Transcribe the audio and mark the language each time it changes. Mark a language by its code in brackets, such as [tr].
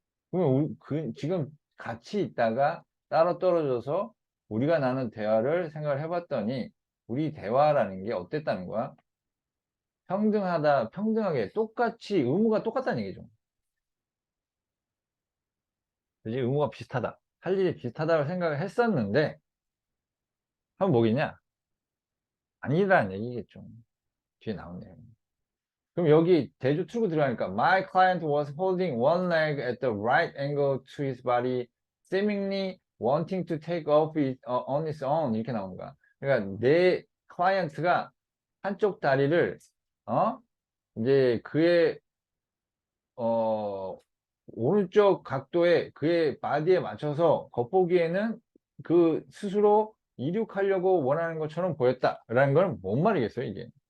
[ko] 그러면 지금 같이 있다가 따로 떨어져서 우리가 나눈 대화를 생각을 해봤더니 우리 대화라는 게 어땠다는 거야? 평등하게 똑같이 의무가 똑같다는 얘기죠. 그지? 의무가 비슷하다. 할 일이 비슷하다고 생각을 했었는데 하면 뭐겠냐? 아니라는 얘기겠죠. 뒤에 나오네요. 그럼 여기 대조 틀고 들어가니까 [en] My client was holding one leg at the right angle to his body, seemingly wanting to take off it on its own [ko] 이렇게 나온 거야. 그러니까 내 클라이언트가 한쪽 다리를 이제 그의 오른쪽 각도에 그의 바디에 맞춰서 겉보기에는 그 스스로 이륙하려고 원하는 것처럼 보였다라는 건 뭔 말이겠어요, 이게?